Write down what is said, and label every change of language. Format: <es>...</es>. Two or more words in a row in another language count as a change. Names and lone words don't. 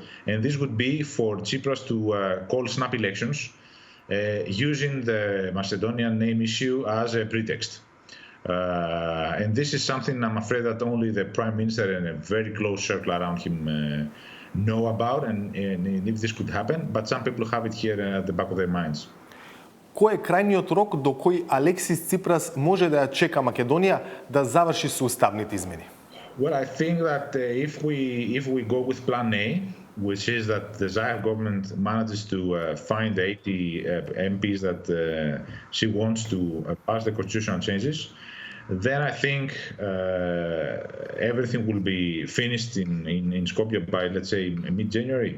<en>And this would be for Tsipras to call snap elections using the Macedonian name issue as a pretext. And this is something I'm afraid that only the Prime Minister and a very close circle around him know about, and if this could happen, but some people have it here at the back of their minds.</en> <mk>Кој е крајниот рок до кој Алексис Ципрас може да ја чека Македонија да заврши со уставните измени?</mk> <en>Well, I think that if we go with Plan A, which is that the Zaev government manages to find the 80 MPs that she wants to pass the constitutional changes, then I think everything will be finished in Skopje by, let's say, mid-January.</en>